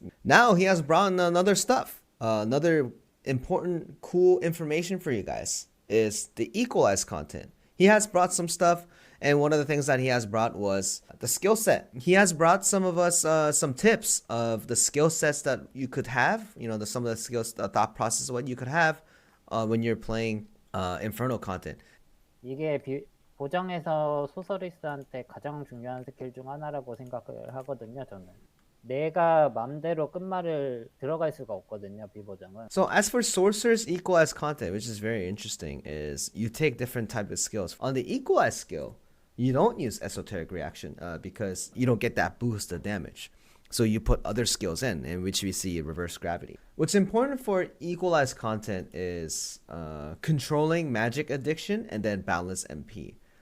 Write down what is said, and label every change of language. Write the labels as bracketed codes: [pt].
[en] Now he has brought in another stuff. Another important, cool information for you guys is the equalized content. He has brought some stuff, and one of the things that he has brought was the skill set. He has brought some of us some tips of the skill sets that you could have. Some of the skills, the thought process of what you could have when you're playing Inferno content. [ko] 이게 보정에서 소서리스한테 가장 중요한 스킬 중 하나라고 생각을 하거든요, 저는. 내가 맘대로 끝말을 들어갈 수가 없거든요, 비보정은. [en] So as for Sorceress equalized content, which is very interesting, is you take different type of skills. On the equalized skill, you don't use esoteric reaction because you don't get that boost of damage. So you put other skills in which we see reverse gravity. What's important for equalized content is controlling magic addiction and then balance MP.